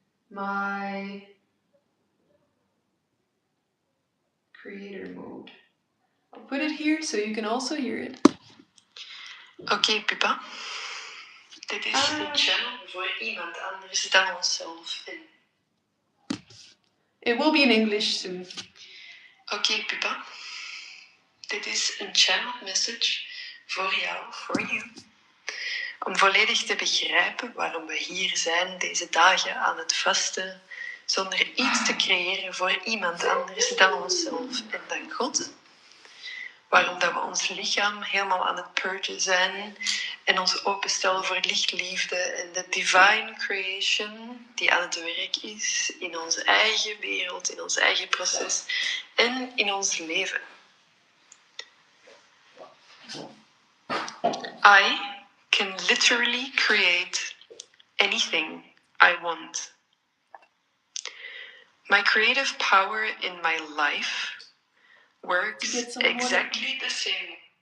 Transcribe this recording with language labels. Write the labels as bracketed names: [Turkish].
[English] my creator mode. I'll put it here so you can also hear it. [Dutch] Oké, Pippa. Dit is een channel voor iemand anders dan onszelf. [English] It will be in English soon. [Dutch] Oké, Pippa. Dit is een channel message voor jou, [English] for you. [Dutch] Om volledig te begrijpen waarom we hier zijn deze dagen aan het vasten, zonder iets te creëren voor iemand anders dan onszelf en dan God. Waarom dat we ons lichaam helemaal aan het purgen zijn en ons openstellen voor lichtliefde en de [English] divine creation [Dutch] die aan het werk is in onze eigen wereld, in ons eigen proces en in ons leven. [English] I can literally create anything I want. My creative power in my life works exactly the same.